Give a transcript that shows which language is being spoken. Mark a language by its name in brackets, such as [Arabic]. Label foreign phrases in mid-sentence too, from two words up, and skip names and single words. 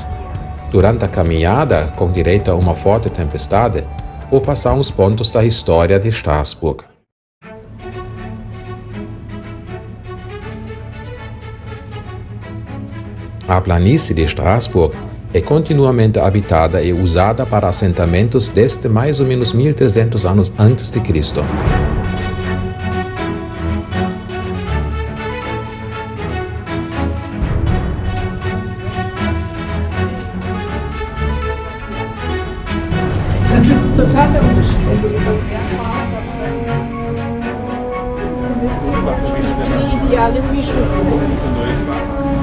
[Portuguese] Durante a caminhada, com direito a uma forte tempestade, vou passar uns pontos da história de Estrasburgo. A planície de Estrasburgo é continuamente habitada e usada para assentamentos desde mais ou menos 1300 anos antes de Cristo. [German] Das ist total der Unterschied. Wenn Sie etwas mehr fahren, die ideale Mischung.